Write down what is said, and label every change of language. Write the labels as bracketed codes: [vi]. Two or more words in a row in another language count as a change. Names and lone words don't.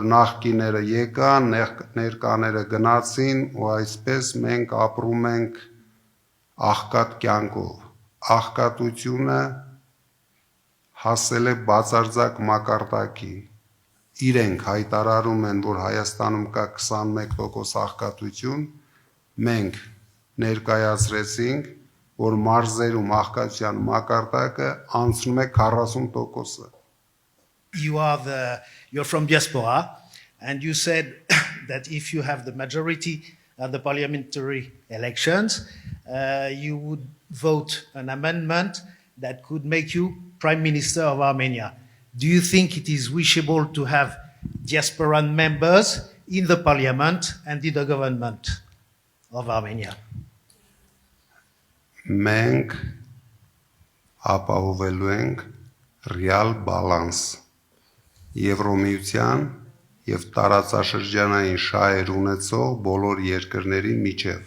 [hy] նախկիները եկան, ներկաները գնացին ու այսպես մենք ապրում ենք աղքատ կյանքով։ Աղքատությունը հասել է բացարձակ մակարդակի։ Իրենք հայտարարում են, որ Հայաստանում կա 21% աղքատություն, մենք ներկայացրեցինք, որ մարզերում աղքատության մակարդակը անցնում է 40%-ը։ [en] You're from diaspora, and you said that if you have the majority at the parliamentary elections, you would vote an amendment that could make you Prime Minister of Armenia. Do you think it is wishable to have diasporan members in the parliament and in the government of Armenia? [hy] Մենք ապահովելու ենք ռեալ բալանս Եվրոմիության եւ տարածաշրջանային շահեր ունեցող բոլոր երկրների միջև։